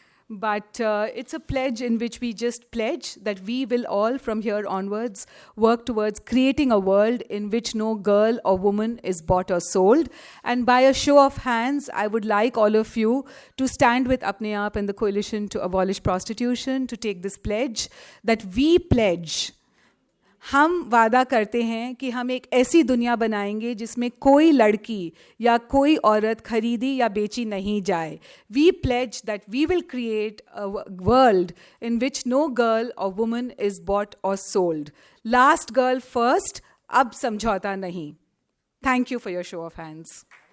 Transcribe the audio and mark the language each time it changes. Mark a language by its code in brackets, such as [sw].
[en] But it's a pledge in which we just pledge that we will all from here onwards work towards creating a world in which no girl or woman is bought or sold. And by a show of hands, I would like all of you to stand with Apne Aap and the Coalition to Abolish Prostitution to take this pledge that we pledge. [hi] हम वादा करते हैं कि हम एक ऐसी दुनिया बनाएंगे जिसमें कोई लड़की या कोई औरत खरीदी या बेची नहीं जाए. [en] We pledge that we will create a world in which no girl or woman is bought or sold. Last girl first, [hi] अब समझौता नहीं. [en] Thank you for your show of hands.